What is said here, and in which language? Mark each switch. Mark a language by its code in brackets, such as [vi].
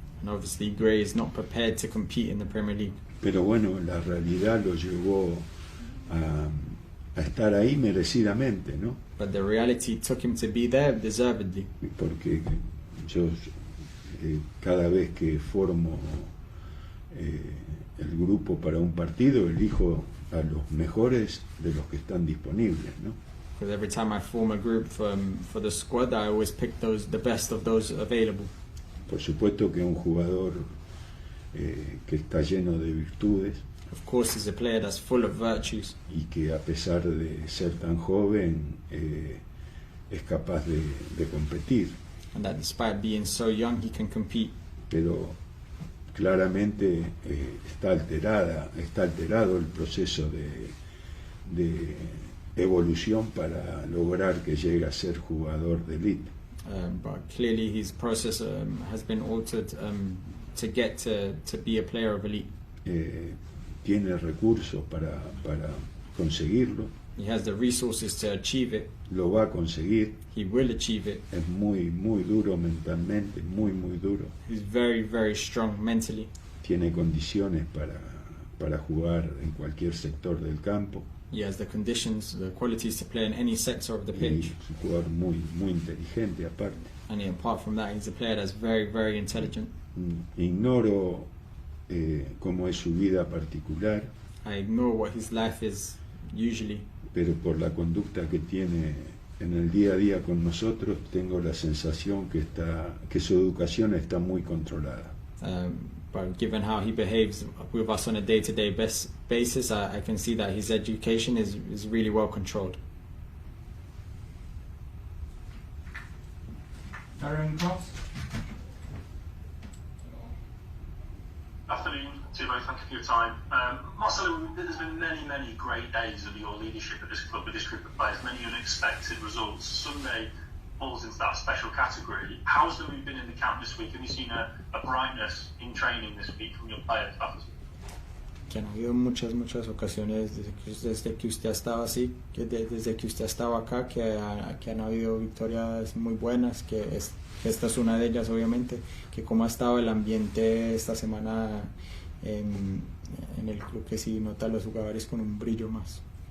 [en] And obviously Gray is not prepared to compete in the Premier League. [es] Pero bueno, la realidad lo llevó a estar ahí merecidamente, ¿no? [en] But the reality took him to be there deservedly. [es] Porque yo cada vez que formo el grupo para un partido, elijo a los mejores de los que están disponibles, ¿no? [en] Because every time I form a group for the squad, I always pick the best of those available. [es] Por supuesto que un jugador que está lleno de virtudes, [en] Of course, he's a player that's full of virtues, [es] y que a pesar de ser tan joven es capaz de competir, [en] and that despite being so young, he can compete. [es] pero claramente está alterado el proceso de evolución para lograr que llegue a ser jugador de élite. [en] But clearly, his process has been altered to get to be a player of elite. [es] Tiene recursos para conseguirlo, [en] He has the resources to achieve it. [es] lo va a conseguir. [en] He will achieve it. [es] Es muy duro mentalmente, muy duro. [en] He's very, very strong mentally. [es] Tiene condiciones para jugar en cualquier sector del campo. [en] He has the conditions, the qualities to play in any sector of the [es] Y [en] pitch. [es] es un jugador muy inteligente aparte. [en] And apart from that, he's a player that's very, very intelligent. [es] Ignoro cómo es su vida particular, [en] I ignore what his life is usually, [es] pero por la conducta que tiene en el día a día con nosotros, tengo la sensación que su educación está muy controlada. [en] but given how he behaves with us on a day-to-day basis, I can see that his education is really well controlled. Darren Cross. Afternoon to you both, thank you for your time. Marcelo, there's been many great days of your leadership at this club with this group of players, many unexpected results. Sunday falls into that special category. How's the mood been in the camp this week? Have you seen a brightness in training this week from your players? [es] Que han habido muchas ocasiones desde que usted ha estado así, desde que usted ha estado acá, que han habido victorias muy buenas, que esta es una de ellas, obviamente. Que cómo ha estado el ambiente esta semana en el club, que sí nota a los jugadores con un brillo más.